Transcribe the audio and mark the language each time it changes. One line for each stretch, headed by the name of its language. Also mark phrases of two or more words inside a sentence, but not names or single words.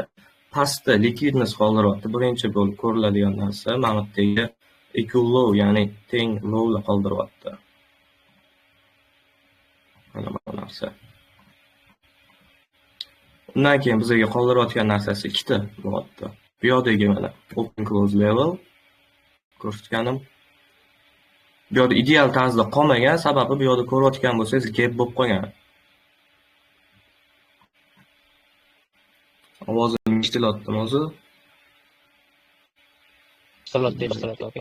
Uzbek: Pastda likvidnost qoldiryapti. Birinchi bo'lib ko'riladigan narsa mamutdagi
English: equal low,
Uzbek: ya'ni teng low'ni qoldiryapti. Mana bu narsa. Undan keyin bizga qoldirayotgan narsasi ikkita bo'lyapti. Bu yoqdagi mana
English: open close level
Uzbek: ko'rsatganim. Bu yoqda ideal tarzda qolmagan, sababi bu yoqda ko'rayotgan bo'lsangiz gap bo'lib qolgan. Ovozim eshitilyaptimi o'zi? Eshitilyapti.